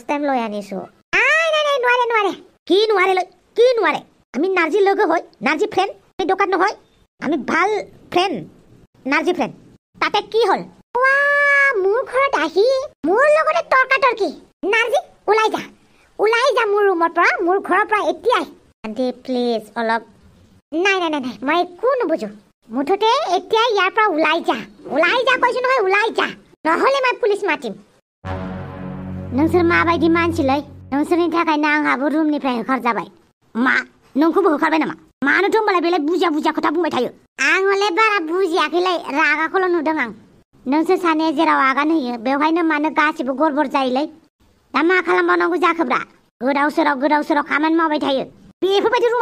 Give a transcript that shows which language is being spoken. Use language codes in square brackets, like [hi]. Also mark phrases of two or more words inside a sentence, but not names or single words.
[as] টাইম লৈ আনিছো নাই নোৱাৰে কি নোৱাৰে আমি নাৰ্জি লগো হয় নাৰ্জি ফ্ৰেণ্ড আমি দোকান নহয় আমি ভাল ফ্ৰেণ্ড নাৰ্জি ফ্ৰেণ্ড তাতে কি হল মোৰ ঘৰত আহি মোৰ লগতে তৰ্কাতৰ্কি নাৰ্জি ওলাই যা মোৰ ৰুমৰ পৰা মোৰ ঘৰৰ পৰা এতিয়াই আন্টি প্লিজ অলপ নাই মই একো নুবুজো মুঠতে এতিয়া ইয়াৰ পৰা ওলাই যা কৈছো নহয় ওলাই যা নহলে মই পুলিচ মাতিম [brx] नोंसोर माबायदि मानसिलै नोंसोरनि थाखायनो आंहाबो रुमनिफ्राय होखारजाबाय मा नोंखौबो होखारबाय नामा मानोथ' होमबालाय बेलाय बुजिया खोथा बुंबाय थायो आं हले बारा बुजियाखैलै रागाखौल' नुदों आं नोंसोर सानैया जेराव आगान होयो बेवहायनो मानो गासिबो गरबर जायोलै दा मा खालामबावनांगौ जाखोब्रा गोदाव सोराव खामानि मावबाय थायो बेफोरबायदि रुमा